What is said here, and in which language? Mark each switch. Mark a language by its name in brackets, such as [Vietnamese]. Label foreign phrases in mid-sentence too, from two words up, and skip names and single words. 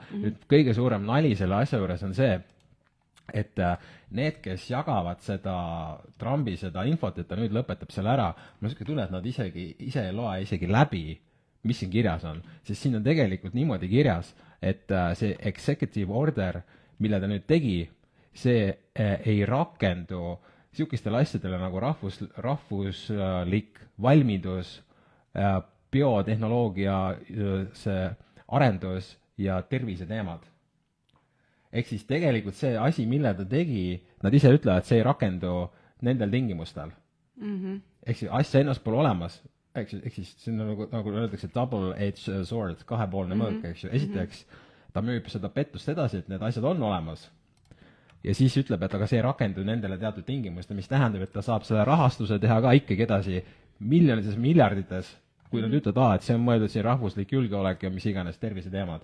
[Estonian] Nüüd kõige suurem nali selle asja juures on see, et need, kes jagavad seda Trumpi seda infot, et ta nüüd lõpetab selle ära, ma süske tunne, et nad ise ei loe isegi läbi, mis siin kirjas on. Sest siin on tegelikult niimoodi kirjas, et see [English] executive order, [Estonian] mille ta nüüd tegi, see ei rakendu sihukestele asjadele nagu rahvuslik valmidus, biotehnoloogia see arendus ja terviseteemad. Ehk siis tegelikult see asi, mille ta tegi, nad ise ütlevad, et see ei rakendu nendel tingimustel. Ehk siis asja ennast pole olemas, ehk siis see on nagu öeldakse [English] double-edged sword, [Estonian] kahepoolne mõõk, eks ju. Esiteks, ta müüb seda pettust edasi, et need asjad on olemas. Ja siis ütleb, et aga see rakendub nendele teatud tingimuste, mis tähendab, et ta saab selle rahastuse teha ka ikkagi edasi miljonites, miljardites, kui nad ütlevad, et see on mõeldud siin rahvuslik julgeolek ja mis iganes terviseteemad.